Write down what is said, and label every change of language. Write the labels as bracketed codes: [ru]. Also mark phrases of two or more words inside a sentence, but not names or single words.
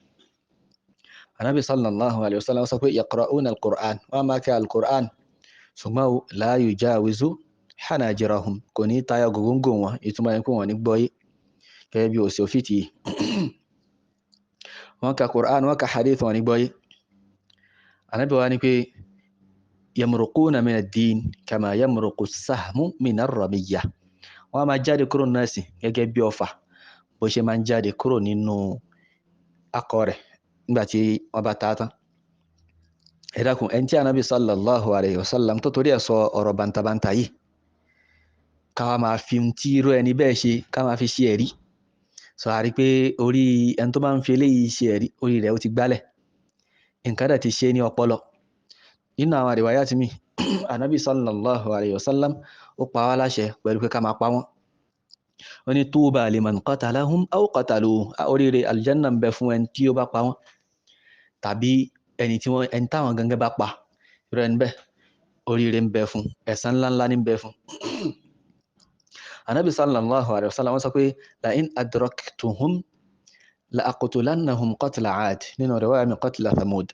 [yo] Ànábì [ar] صلى الله عليه وسلم [yo] sọ pé [ar] يقرؤون القرآن, [yo] wọ́n máa ka al-Qur'an, ṣùgbọ́n [ar] لا يجاوز حناجرهم, [yo] kò ní tayọ gògóńgò wọn, ìtumọ̀ yẹn kó wọn ní gbọ́yé, gẹ́gẹ́ bí Òṣòfìtì yìí. Wọ́n ka Qur'an, wọ́n ka hadith, wọn ní gbọ́yé. [ar] Ànábì wa ní pé يمرقون من الدين كما يمرق السهم من الرمية, [yo] wọ́n máa jáde kúrò nínú ẹ̀sìn gẹ́gẹ́ bí ọfà bó ṣe máa ń jáde kúrò nínú akọ rẹ̀ nígbà tí wọ́n bá ta tán. Ẹ dákun, ẹni tí Ànábì [ar] صلى الله عليه وسلم [yo] tó torí ẹ̀ sọ ọ̀rọ̀ bàǹtàbàǹtà yìí, ká wá máa fi tí irú ẹni bẹ́ẹ̀ ṣe, ká máa fi ṣe ẹ̀rí. Sọ àrí pé orí ẹni tó bá ń fi eléyìí ṣe ẹ̀rí, orí rẹ̀ ó ti gbálẹ̀, nǹkan dẹ̀ ti ṣe ní ọpọlọ. Nínú àwọn riwayat mi, Ànábì [ar] صلى الله عليه وسلم [yo] ó pa wá láṣẹ pẹ̀lú pé ká máa pa wọ́n. [ar] Ó ní طوبى لمن قتلهم أو قتلوه, [yo] oríire aljanna ń bẹ fún ẹni tí ó bá pa wọ́n, tàbí ẹni táwọn gangan bá pa. Irú ẹni bẹ́ẹ̀ oríire ń bẹ fún, ẹ̀san ńláńlá ní ń bẹ fún. Ànábì [ar] صلى الله عليه وسلم [yo] wọ́n sọ pé [ar] لئن أدركتهم لأقتلنهم قتل عاد, [yo] nínú riwaya mi [ar] قتل ثمود.